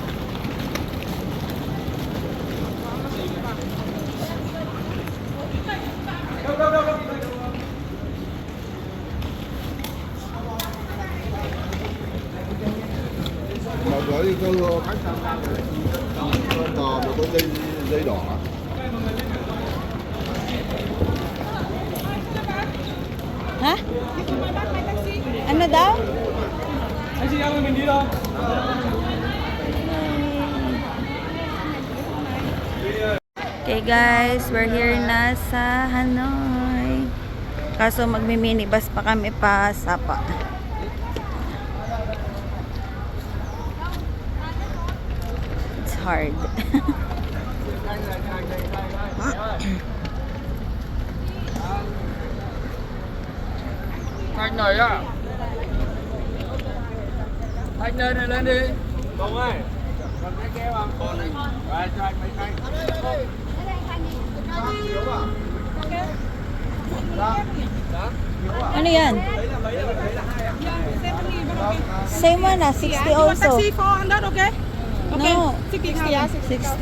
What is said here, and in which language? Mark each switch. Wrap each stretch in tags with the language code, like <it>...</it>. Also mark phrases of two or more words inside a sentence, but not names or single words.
<vi>Mà gửi cái khách một cái dây đỏ. Hả?</vi> <tl>Ano daw?</tl> <vi>Anh chị em ơi, mình đi đâu?</vi> <en>Okay guys, we're here</en> <tl>na sa</tl> <en>Hanoi.</en> <tl>Kaso magmi-minibus pa kami pa Sapa.</tl> <en>It's hard.</en> <vi>Anh này ạ. Anh lên này lên đi. Tùng ơi. Còn cái keo không? Còn này. Rồi cho anh mấy cây.</vi> <tl>Ano yan?</tl> <en>Same one ah, 60 also. Taxi 400, okay? Okay. No, 60, yeah, 60.</en>